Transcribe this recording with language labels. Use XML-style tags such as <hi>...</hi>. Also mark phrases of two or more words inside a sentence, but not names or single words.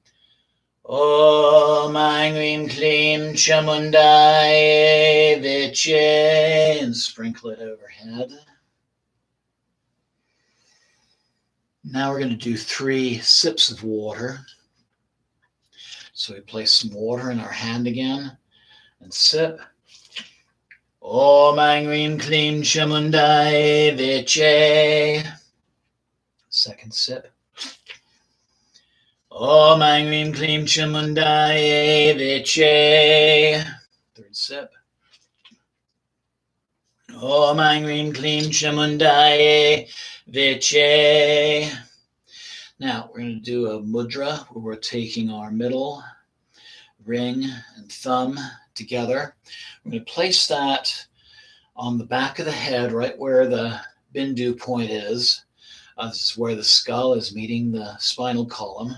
<sa>Om Aing Rim Klim Chamundaye Viche,</sa> <en>and sprinkle it overhead. Now we're going to do 3 sips of water. So we place some water in our hand again and sip.</en> <sa>Om Aing Rim Klim Chamundaye Viche.</sa> <en>Second sip.</en> <sa>Om Aing Rim Klim Chamundaye Viche.</sa> <en>Third sip.</en> <sa>Om Aing Rim Klim Chamundaye Viche.</sa> <en>Now we're going to do a mudra where we're taking our middle ring and thumb together. We're going to place that on the back of the head, right where the bindu point is. This is where the skull is meeting the spinal column.</en>